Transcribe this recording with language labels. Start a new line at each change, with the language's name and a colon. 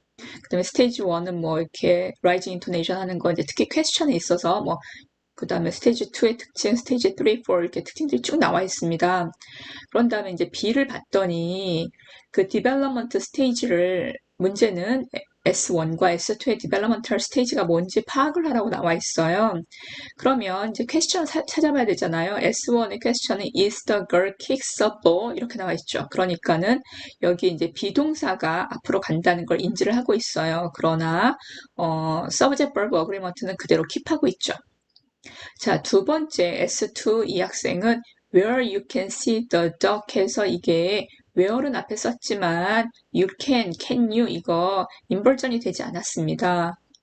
Korean: 그 다음에 스테이지 1은 뭐 이렇게 라이징 인토네이션 하는 거 이제 특히 퀘스천에 있어서 뭐 그 다음에 스테이지 2의 특징, 스테이지 3, 4 이렇게 특징들이 쭉 나와 있습니다. 그런 다음에 이제 B를 봤더니 그 디벨롭먼트 스테이지를 문제는 S1과 S2의 디벨로먼털 스테이지가 뭔지 파악을 하라고 나와 있어요. 그러면 이제 퀘스천 찾아봐야 되잖아요. S1의 퀘스천은
English: is the girl kicks a ball
Korean: 이렇게 나와 있죠. 그러니까는 여기 이제 비동사가 앞으로 간다는 걸 인지를 하고 있어요. 그러나 subject verb agreement는 그대로 킵하고 있죠. 자, 두 번째 S2 이 학생은
English: where you can see the duck
Korean: 해서 이게 where는 앞에 썼지만 you can you 이거 인벌전이 되지 않았습니다.